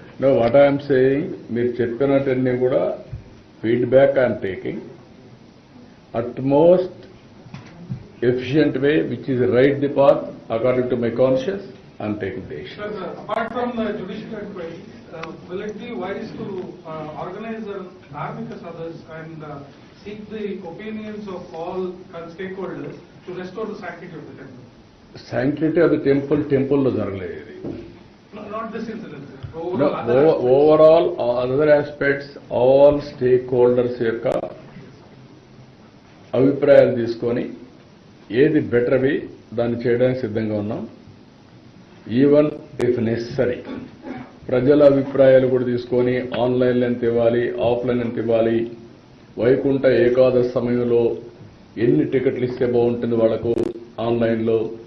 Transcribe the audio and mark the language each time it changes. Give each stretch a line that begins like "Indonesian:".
English: know what I'm saying,
Telugu: మీరు చెప్పినట్టన్నీ కూడా
English: Feedback I'm taking at most efficient way, which is right the path according to my conscience. I'm taking the action. Sir, apart from the judicial inquiry, will it be wise to organize an amicus others and seek the opinions of all stakeholders to restore the sanctity of the temple? Sanctity of the temple
Telugu: lo jaragaledu.
English: No, not this incident, sir. No, overall other aspects, all stakeholders
Telugu: యొక్క అభిప్రాయాలు తీసుకొని ఏది బెటర్వి దాన్ని చేయడానికి సిద్ధంగా ఉన్నాం.
English: even if necessary
Telugu: ప్రజల అభిప్రాయాలు కూడా తీసుకొని ఆన్లైన్లో ఎంత ఇవ్వాలి, ఆఫ్లైన్ ఎంత ఇవ్వాలి, వైకుంఠ ఏకాదశి సమయంలో ఎన్ని టికెట్లు ఇస్తే బాగుంటుంది వాళ్ళకు ఆన్లైన్లో.